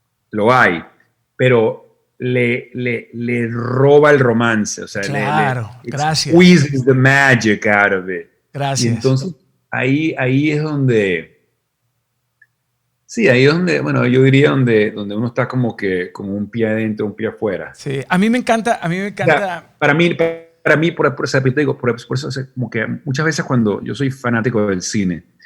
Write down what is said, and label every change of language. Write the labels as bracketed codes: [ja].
[es] Lo hay, pero le roba el romance. O sea, claro, gracias. [en] Squeezes the magic out of it. [es] Gracias. Y entonces ahí es donde... Sí, ahí es donde, bueno, yo diría donde uno está como un pie adentro, un pie afuera. Sí, a mí me encanta. O sea, para mí, por eso, te digo, por eso, como que muchas veces cuando yo soy fanático del cine,